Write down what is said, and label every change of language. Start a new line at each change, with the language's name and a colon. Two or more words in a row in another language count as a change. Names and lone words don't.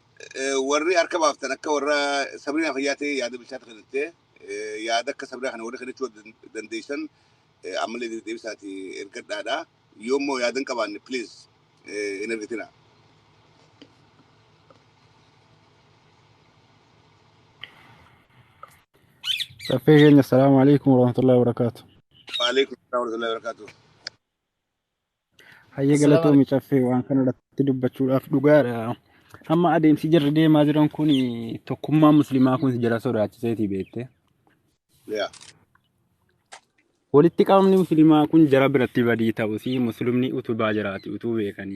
Oromo: Warri harka baaftan akka warra Sabriinaa fayyaa ta'ee yaada bilchaata kanattee yaada akka Sabriinaa kana warri kanachuu dandeessan ammallee deebisaati ergadhaadha. Yoommoo yaada hin qabaanne please hin ergatina. Safeegenya
Arabic: السلام عليكم ورحمة الله وبركاته. وعليكم السلام ورحمة الله وبركاته.
Oromo: Hayyee galatoomii caffee waan kana irratti dubbachuudhaaf dhugaadha. Amma adeemsi jarri deemaa jiran kun tokkummaa musliimaa kun jara sodaachiseeti beekte. Walitti qabamni musliimaa kun jara biratti badii ta'uu fi muslimni utubaa jiraati utuu beekanii.